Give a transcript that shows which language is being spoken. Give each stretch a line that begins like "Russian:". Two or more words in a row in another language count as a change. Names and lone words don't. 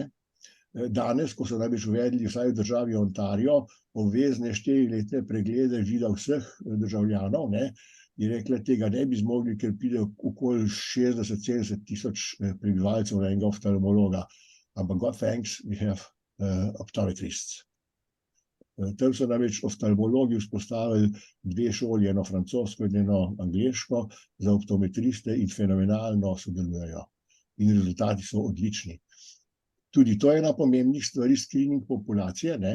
Slovenian: Danes, ko so največ uvedli vsaj v državi Ontario, obvezne 4-letne preglede vida vseh državljanov, ne, je rekla, tega ne bi zmogli, ker pride okoli 60-70 tisoč prebivalcev na enega oftalmologa.
English: Ampak God thanks, we have optometrists.
Slovenian: Tam so namreč oftalmologi vzpostavili 2 šoli, eno francosko in eno angleško, za optometriste in fenomenalno sodelujejo. In rezultati so odlični. Tudi to je ena pomembnih stvari, screening populacije, ne.